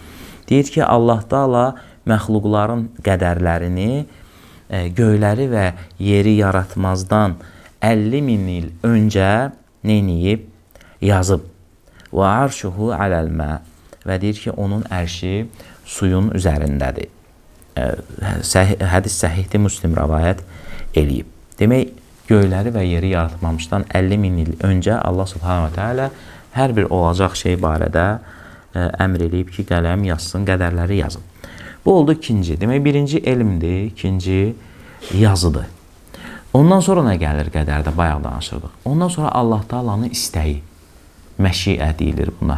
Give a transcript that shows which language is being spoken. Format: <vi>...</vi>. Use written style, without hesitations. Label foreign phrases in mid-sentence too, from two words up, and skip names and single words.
<az>Deyir ki, Allah Taala məxluqların qədərlərini göyləri və yeri yaratmazdan 50 min il öncə neyniyib?</az> <ar>Yazıb. وعرشه على الماء.</ar> <az>Və deyir ki, onun ərşi suyun üzərindədir. Hədis səhihdir, Müslim rəvayət eləyib. Demək, göyləri və yeri yaratmamışdan 50 min il öncə Allah</az> <ar>سبحانه وتعالى</ar> <az>hər bir olacaq şey barədə əmr eləyib ki, qələm yazsın, qədərləri yazın. Bu oldu ikinci. Demək, birinci elmdir, ikinci yazıdır. Ondan sonra nə gəlir qədərdə? Bayaq danışırdıq. Ondan sonra Allah Taala'nın istəyi, məşiə deyilir buna.</az>